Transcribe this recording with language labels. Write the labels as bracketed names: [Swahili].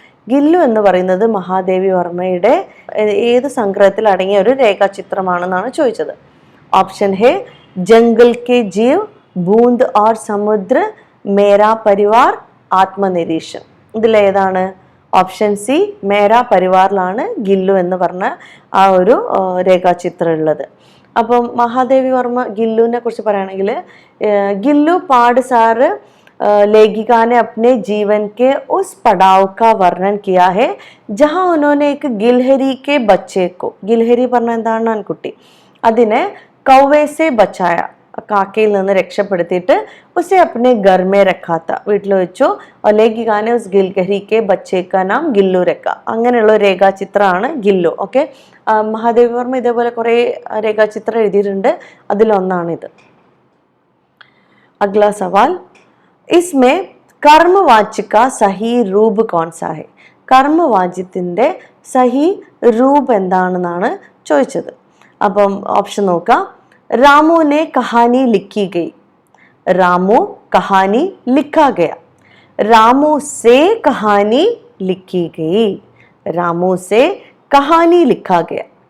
[Malayalam] ഗില്ലു എന്ന് പറയുന്നത് മഹാദേവി വർമ്മയുടെ ഏത് സംഗ്രഹത്തിൽ അടങ്ങിയ ഒരു രേഖാചിത്രമാണെന്നാണ് ചോദിച്ചത്. Option he jungle K Jeev, ബൂന്ദ് or സമുദ്ര, മേരാ പരിവാർ, ആത്മനിരീക്ഷൻ. ഇതിലേതാണ്? ഓപ്ഷൻ സി മേരാ പരിവാറിലാണ് ഗില്ലു എന്ന് പറഞ്ഞ ആ ഒരു രേഖാചിത്രം ഉള്ളത്. അപ്പം മഹാദേവി വർമ്മ ഗില്ലുവിനെ കുറിച്ച് പറയുകയാണെങ്കിൽ, ഗില്ലു പാട് സാറ് [Hindi] लेखिका ने अपने जीवन के उस पड़ाव का वर्णन किया है जहां उन्होंने एक गिलहरी के बच्चे को, गिलहरी [Malayalam] പറഞ്ഞ എന്താണ്? ആൺകുട്ടി, അതിനെ [Hindi] കൗവേസെ ബച്ചായ, [Malayalam] കാക്കയിൽ നിന്ന് രക്ഷപ്പെടുത്തിയിട്ട് [Hindi] ഉസെ അപ്നെ ഘർ മേ രഖാത്ത, [Malayalam] വീട്ടിൽ വെച്ചു. [Hindi] ലേഖിക ने उस गिलहरी के बच्चे का नाम गिल्लू रखा. [Malayalam] അങ്ങനെയുള്ള രേഖാചിത്രമാണ് ഗില്ലു. ഓക്കെ, മഹാദേവി വർമ്മ ഇതേപോലെ കുറേ രേഖാചിത്രം എഴുതിയിട്ടുണ്ട്. അതിലൊന്നാണിത്. [Hindi] अगला सवाल. इसमें कर्मवाच्य का सही रूप कौन सा है? [Malayalam] കർമ്മവാച്യത്തിൻ്റെ സഹി രൂപ് എന്താണെന്നാണ് ചോദിച്ചത്. അപ്പം ഓപ്ഷൻ നോക്കാം. രാമുനെ കഹാനി ലിഖി ഗയി, രാമു കഹാനി ലിഖാ ഗയ, രാമു സേ കഹാനി ലിഖി ഗയി, രാമു സേ കഹാനി ലിഖാ ഗയ.